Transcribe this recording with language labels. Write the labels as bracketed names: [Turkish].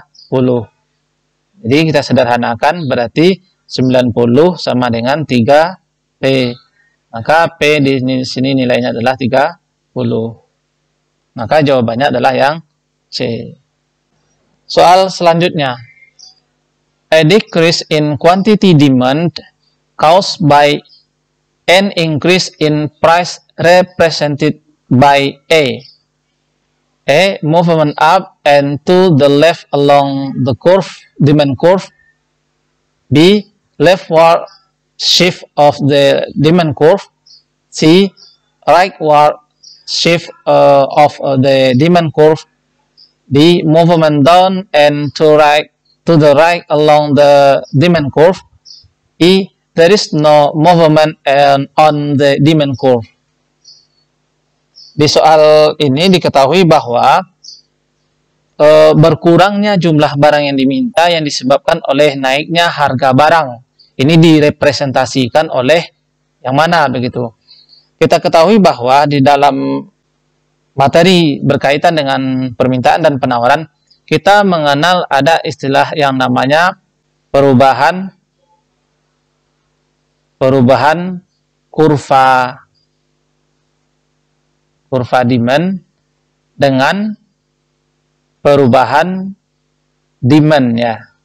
[Indonesian] Jadi kita sederhanakan berarti 90 sama dengan 3P. Maka P di sini nilainya adalah 30. Maka jawabannya adalah yang C. Soal selanjutnya. [English] A decrease in quantity demand caused by an increase in price represented by A. A. Movement up and to the left along the curve, demand curve. B. Leftward shift of the demand curve. C. Rightward shift of the demand curve. D. Movement down and to the right along the demand curve. E. There is no movement on the demand curve. [Indonesian] Di soal ini diketahui bahwa berkurangnya jumlah barang yang diminta yang disebabkan oleh naiknya harga barang. Ini direpresentasikan oleh yang mana begitu. Kita ketahui bahwa di dalam materi berkaitan dengan permintaan dan penawaran, kita mengenal ada istilah yang namanya perubahan kurva demand dengan perubahan demand ya.